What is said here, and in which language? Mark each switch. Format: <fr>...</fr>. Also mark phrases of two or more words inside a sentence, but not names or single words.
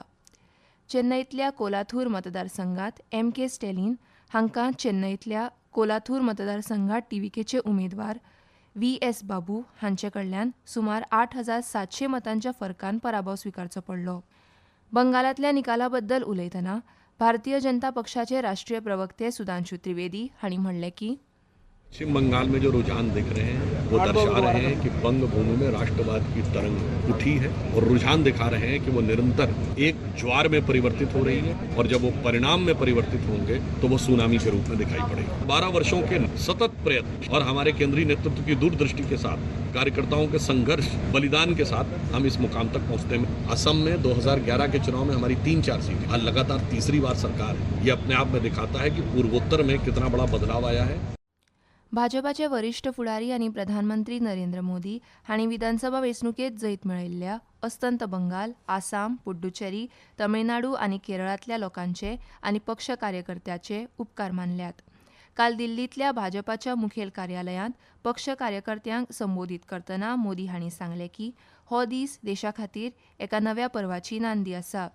<kok>चेन्नईतल्या कोलाथूर मतदारसंघात MK स्टॅलिन हांकां चेन्नईतल्या कोलाथूर मतदारसंघात TVKचे उमेदवार VS बाबू हांचे कडल्यान सुमार 8,700 मतांच्या फरकान पराभव स्विकारचो पडलो. बंगालांतल्या निकाला बद्दल उलयतना भारतीय जनता पक्षाचे राष्ट्रीय प्रवक्ते सुधांशु त्रिवेदी हांणी म्हणलें की</kok> <hi>पश्चिम बंगाल में जो रुझान दिख रहे हैं वो दर्शा रहे हैं कि बंग भूमि में राष्ट्रवाद की तरंग उठी है और रुझान दिखा रहे हैं कि वो निरंतर एक ज्वार में परिवर्तित हो रही है और जब वो परिणाम में परिवर्तित होंगे तो वो सुनामी के रूप में दिखाई पड़ेगी. 12 वर्षों के सतत प्रयत्न और हमारे केंद्रीय नेतृत्व की दूरदृष्टि के साथ कार्यकर्ताओं के संघर्ष बलिदान के साथ हम इस मुकाम तक पहुंचते हैं. असम में 2011 के चुनाव में हमारी 3-4 सीटें, आज लगातार तीसरी बार सरकार है. ये अपने आप में दिखाता है कि पूर्वोत्तर में कितना बड़ा बदलाव आया है.</hi> <kok>भाजपाचे वरिष्ठ फुडारी आनी प्रधानमंत्री नरेंद्र मोदी हांणी विधानसभा वेंचणुकेंत जैत मेळयल्ल्या अस्तंत बंगाल, आसाम, पुड्डुचेरी, तमिळनाडू आनी केरळांतल्या लोकांचे आनी पक्ष कार्यकर्त्याचे उपकार मानल्यात. काल दिल्लींतल्या भाजपाच्या मुखेल कार्यालयांत पक्ष कार्यकर्त्यांक संबोधीत करतना मोदी हांणी सांगलें की हो दीस देशा खातीर एका नव्या पर्वाची नांदी आसा.</kok>